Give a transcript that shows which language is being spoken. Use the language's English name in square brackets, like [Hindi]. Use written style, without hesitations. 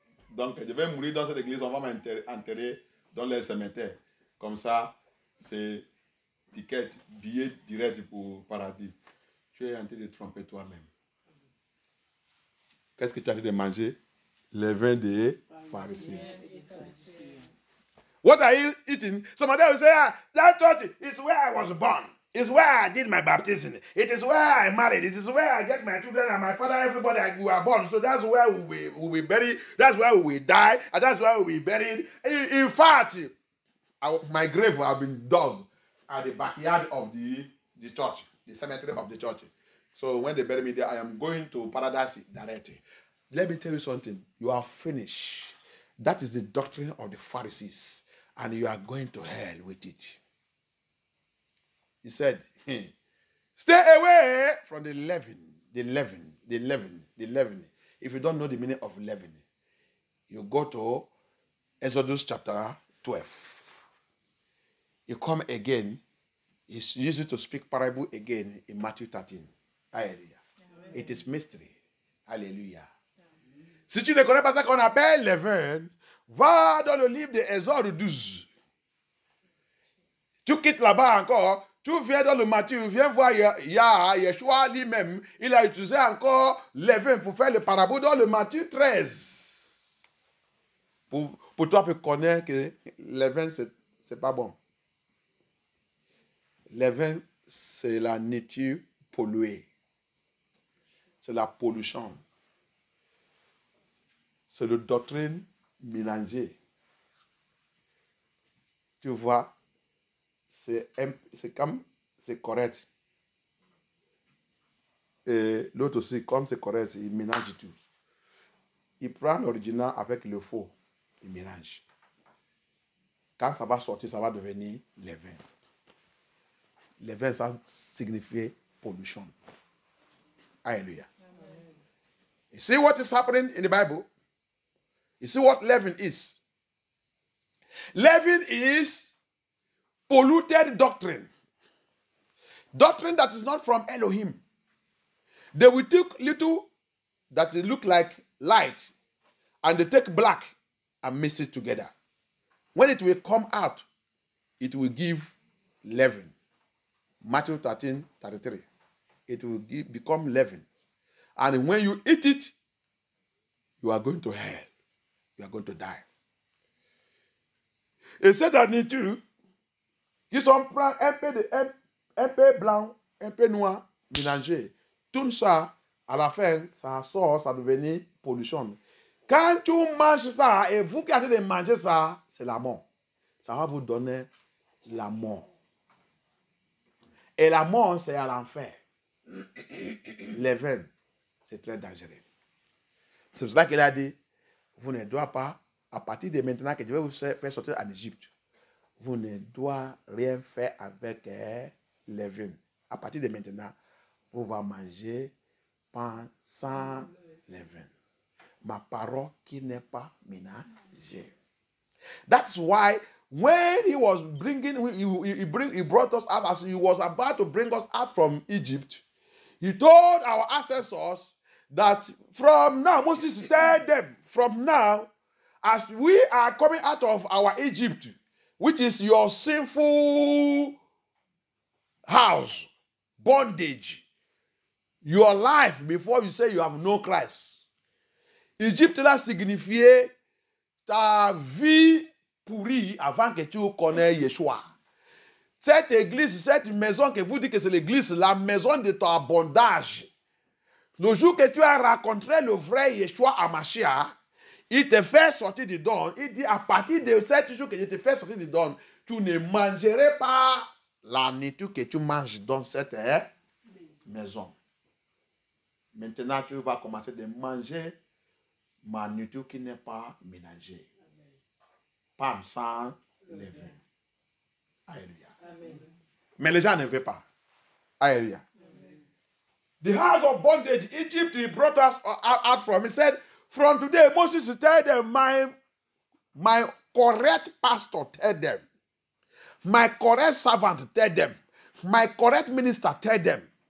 [French] Donc, je vais mourir dans cette église, on va m'enterrer dans les cimetières. Comme ça, c'est ticket, billet direct pour paradis. Tu es en train de tromper toi-même. Qu'est-ce que tu as en train de manger? Les vins des pharisiens. [English] What are you eating? Some of them will say, that church is where I was born. It's where I did my baptism. It is where I married. It is where I get my children and my father, everybody we were born. So that's where we will be buried. That's where we will die. And that's where we will be buried. In fact, my grave will have been dug at the backyard of the church, the cemetery of the church. So when they bury me there, I am going to paradise directly. Let me tell you something. You are finished. That is the doctrine of the Pharisees. And you are going to hell with it. He said, stay away from the leaven. If you don't know the meaning of leaven, you go to Exodus chapter 12. You come again, he's used to speak parable again in Matthew 13. Hallelujah. Amen. It is mystery. Alléluia. [French] Si tu ne connais pas ça qu'on appelle leaven, va dans le livre de Exode 12. Tu quittes là-bas encore, tu viens dans le Matthieu, viens voir Yeshua lui-même, il a utilisé encore leaven pour faire le parabole dans le Matthieu 13. Pour toi, tu connais que leaven, c'est pas bon. Leaven, c'est la nature polluée. C'est la pollution. C'est la doctrine mélangée. Tu vois, c'est comme c'est correct. Et l'autre aussi, comme c'est correct, il mélange tout. Il prend l'original avec le faux. Il mélange. Quand ça va sortir, ça va devenir levain. Levain, ça signifie pollution. Hallelujah. Amen. [English] You see what is happening in the Bible? You see what leaven is? Leaven is polluted doctrine. Doctrine that is not from Elohim. They will take little that look like light and they take black and mix it together. When it will come out, it will give leaven. Matthew 13:33. It will become leaven. And when you eat it, you are going to hell. You are going to die. [French] Et cette nature, qui sont un peu blanc, un peu noir, mélangé, tout ça, à la fin, ça sort, ça devient pollution. Quand tu manges ça, et vous qui avez de manger ça, c'est la mort. Ça va vous donner la mort. Et la mort, c'est à l'enfer. Leaven, c'est très dangereux. C'est pour ça qu'il a dit, vous ne doivez pas, à partir de maintenant que je vais vous faire sortir en Égypte, vous ne doivez rien faire avec leaven. À partir de maintenant, vous allez manger sans leaven. Ma parole qui n'est pas ménagée. [English] That's why when he was he brought us out, as he was about to bring us out from Egypt, he told our ancestors that from now, Moses told them, from now, as we are coming out of our Egypt, which is your sinful house, bondage, your life before you say you have no Christ. [French] Égypte là signifiait ta vie pourrie avant que tu connais Yeshua. Cette église, cette maison que vous dites que c'est l'église, la maison de ton bondage. Le jour que tu as rencontré le vrai Yeshua à Mashiach, il te fait sortir du don. Il dit à partir de ce jour que je te fais sortir du don, tu ne mangerai pas la nourriture que tu manges dans cette maison. Maintenant, tu vas commencer de manger ma nourriture qui n'est pas ménagée. Pas sans levain. Alléluia. Mais les gens ne veulent pas. Alléluia. [English] The house of bondage, Egypt, he brought us out from. He said, from today, Moses told them, my correct pastor told them, my correct servant told them, my correct minister told them.